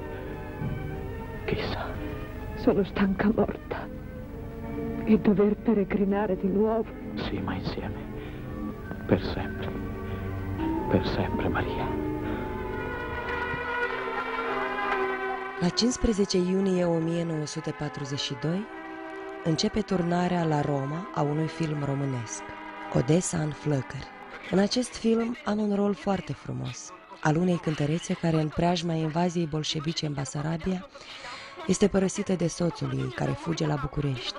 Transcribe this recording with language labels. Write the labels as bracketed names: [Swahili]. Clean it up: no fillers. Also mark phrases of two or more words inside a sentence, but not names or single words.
[Italian] Chissà. Sono stanca morta. E dover peregrinare di nuovo. Sì, ma insieme. Per sempre. Per sempre, Maria. [Romanian] La 15 iunie 1942 începe turnarea la Roma a unui film românesc, Odessa în flăcări. În acest film am un rol foarte frumos, al unei cântărețe care în preajma invaziei bolșevice în Basarabia este părăsită de soțul ei care fuge la București.